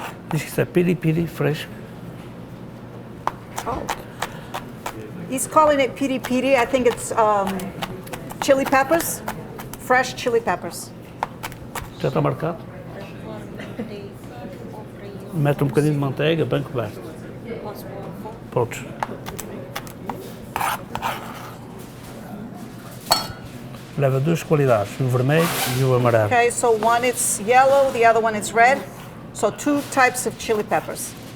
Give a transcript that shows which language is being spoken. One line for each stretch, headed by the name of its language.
Portuguese: Diz que isso é piripiri fresco. Oh.
English: He's calling it piri piri. I think it's chili peppers, fresh chili peppers.
Portuguese: Já está marcado?
English: They offer you
Portuguese: Mete um bocadinho de manteiga, bem coberto.
English: possible.
Portuguese: Podes. Leva duas qualidades, o vermelho e o amarelo.
English: Okay, so one it's yellow, the other one is red. So 2 types of chili peppers.